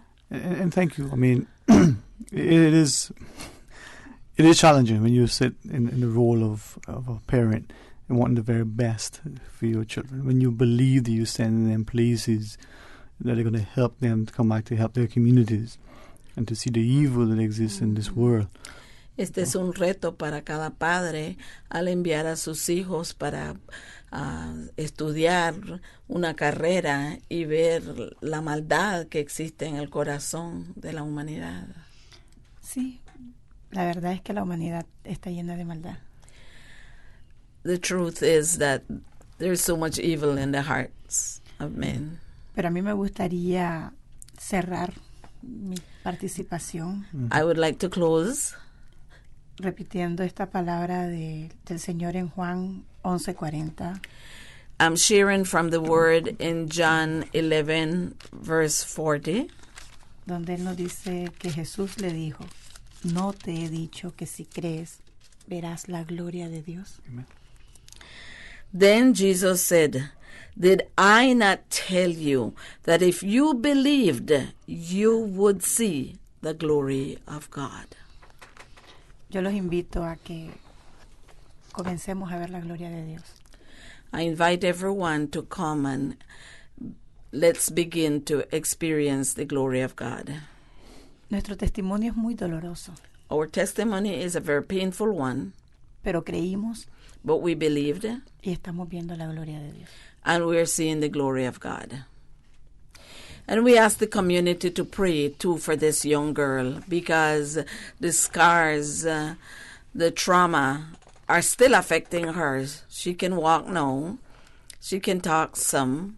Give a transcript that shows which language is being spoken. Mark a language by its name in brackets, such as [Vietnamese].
[English] And thank you. I mean, it is challenging when you sit in the role of a parent and wanting the very best for your children. When you believe that you're sending them places that are going to help them to come back to help their communities and to see the evil that exists in this world. [Spanish] Este es un reto para cada padre al enviar a sus hijos para estudiar una carrera y ver la maldad que existe en el corazón de la humanidad. Sí, la verdad es que la humanidad está llena de maldad. [English] The truth is that there's so much evil in the hearts of men. [Spanish] Pero a mí me gustaría cerrar mi participación. [English] I would like to close [Spanish] repitiendo esta palabra del Señor en Juan 11:40. [English] I'm sharing from the word in John 11, verse 40. [Spanish] Donde él nos dice que Jesús le dijo, no te he dicho que si crees, verás la gloria de Dios. [English] Amen. Then Jesus said, did I not tell you that if you believed, you would see the glory of God? [Spanish] Yo los invito a que comencemos a ver la gloria de Dios. [English] I invite everyone to come and let's begin to experience the glory of God. [Spanish] Nuestro testimonio es muy doloroso. [English] Our testimony is a very painful one. [Spanish] Pero creímos. [English] But we believed. [Spanish] Y estamos viendo la gloria de Dios. [English] And we're seeing the glory of God. And we ask the community to pray too for this young girl, because the scars, the trauma are still affecting her. She can walk now. She can talk some.